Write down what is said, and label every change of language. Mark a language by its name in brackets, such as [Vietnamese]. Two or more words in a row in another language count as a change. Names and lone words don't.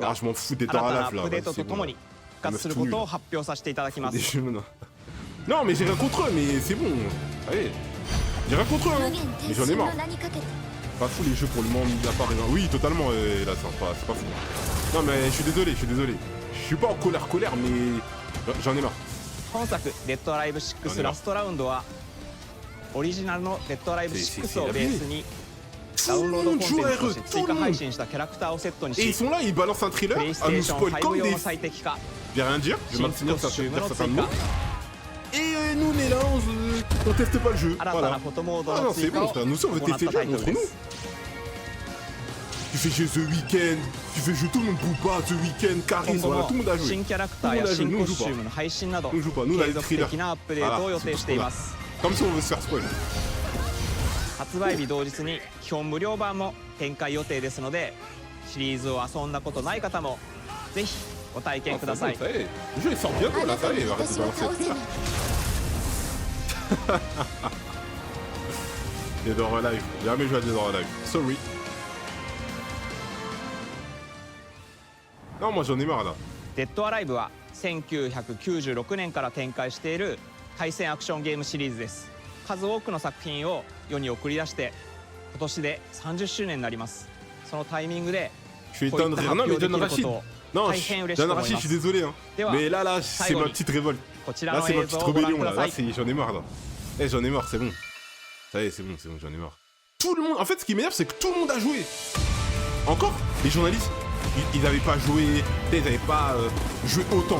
[French] Ah, je m'en fous des Dead or Alive là. C'est bon. Des jeux maintenant. Non, mais j'ai rien contre eux, mais c'est bon. Allez. J'ai rien contre eux, hein. Mais j'en ai marre. Pas fou les jeux pour le moment, mis à part. Oui, totalement, là, c'est pas fou. Non, mais je suis désolé. Je suis pas en colère, mais j'en ai marre. [Japanese] 本作デッドアライブ6ラストラウンドはオリジナルのデッドアライブ6をベースにダウンロードコンテンツとして追加配信したキャラクターをセットにし [French] Et ils sont là, ils balancent un thriller à nous spoil comme des... Je vais rien dire, je vais m'abstenir sur certains mots. Et nous on est là, on teste pas le jeu. Voilà. Ah non, c'est bon, nous on veut tester le jeu, montre-nous. Tu fais jouer The Weeknd, tu fais jouer tout le monde Booba, The Weeknd, Caris, voilà, tout le monde a joué. Tout le monde a joué, nous on joue pas. Nous on joue pas, nous on a des thrillers. Voilà, comme si on veut se faire spoil. [Japanese] 発売日同日に基本無料版も展開予定ですので、シリーズを遊んだことない方もぜひご体験ください。 [French] Le jeu il sort bientôt là, ça y est, arrête de balancer. Dead or Alive, j'ai jamais joué à Dead or Alive, sorry. Non, moi j'en ai marre là. [Japanese] デッドアライブは1996年から展開している対戦アクションゲームシリーズです。数多くの作品を世に送り出して今年で30周年になります。そのタイミングでこういった発表できることを大変嬉しく思います。 [French] je suis désolé hein. Mais là c'est ma petite révolte. Là c'est ma petite rébellion là. Là j'en ai marre là. Eh j'en ai marre, c'est bon. Ça y est, c'est bon, j'en ai marre. Tout le monde, en fait ce qui m'énerve c'est que tout le monde a joué. Encore les journalistes. Ils n'avaient pas joué, ils n'avaient pas joué autant.